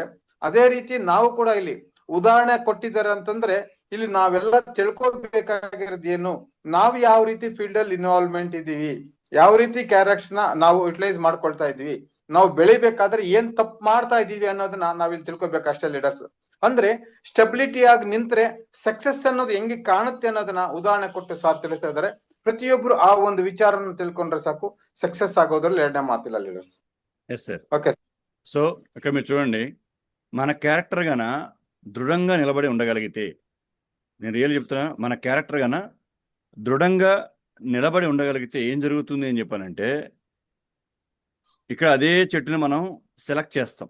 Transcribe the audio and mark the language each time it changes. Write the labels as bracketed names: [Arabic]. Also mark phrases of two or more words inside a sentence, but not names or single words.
[Kannada] ಅದೇ ರೀತಿ ನಾವು ಕೂಡ ಇಲ್ಲಿ ಉದಾಹರಣೆ ಕೊಟ್ಟಿದ್ದಾರೆ ಅಂತಂದ್ರೆ, ಇಲ್ಲಿ ನಾವೆಲ್ಲ ತಿಳ್ಕೊಬೇಕಾಗಿರೋದು ಏನು, ನಾವು ಯಾವ ರೀತಿ ಫೀಲ್ಡ್ ಅಲ್ಲಿ ಇನ್ವಾಲ್ವ್ಮೆಂಟ್ ಇದೀವಿ, ಯಾವ ರೀತಿ ಕ್ಯಾರೆಕ್ಟರ್ಸ್ ನ ನಾವು ಯುಟಿಲೈಸ್ ಮಾಡ್ಕೊಳ್ತಾ ಇದೀವಿ, ನಾವು ಬೆಳಿಬೇಕಾದ್ರೆ ಏನ್ ತಪ್ಪು ಮಾಡ್ತಾ ಇದೀವಿ ಅನ್ನೋದನ್ನ ನಾವಿಲ್ಲಿ ತಿಳ್ಕೊಬೇಕು ಅಷ್ಟೇ ಲೀಡರ್ಸ್. ಅಂದ್ರೆ ಸ್ಟೆಬಿಲಿಟಿ ಆಗಿ ನಿಂತ್ರೆ ಸಕ್ಸಸ್ ಅನ್ನೋದು ಹೆಂಗೆ ಕಾಣುತ್ತೆ ಅನ್ನೋದನ್ನ ಉದಾಹರಣೆ ಕೊಟ್ಟು ಸಾರ್ ತಿಳಿಸ್ತಾ ಇದಾರೆ. ಪ್ರತಿಯೊಬ್ರು ಆ ಒಂದು ವಿಚಾರನ ತಿಳ್ಕೊಂಡ್ರೆ ಸಾಕು, ಸಕ್ಸಸ್ ಆಗೋದ್ರಲ್ಲಿ ಎರಡನೇ ಮಾತಿಲ್ಲ ಲೀಡರ್ಸ್. [English] yes sir. [Telugu] ఓకే. సో ఇక్కడ మీరు చూడండి, మన క్యారెక్టర్ గాన దృఢంగా నిలబడి ఉండగలిగితే, నేను రియల్ చెప్తున్నా, మన క్యారెక్టర్ గాన దృఢంగా నిలబడి ఉండగలిగితే ఏం జరుగుతుంది అని చెప్పానంటే, ఇక్కడ అదే చెట్టుని మనం సెలెక్ట్ చేస్తాం.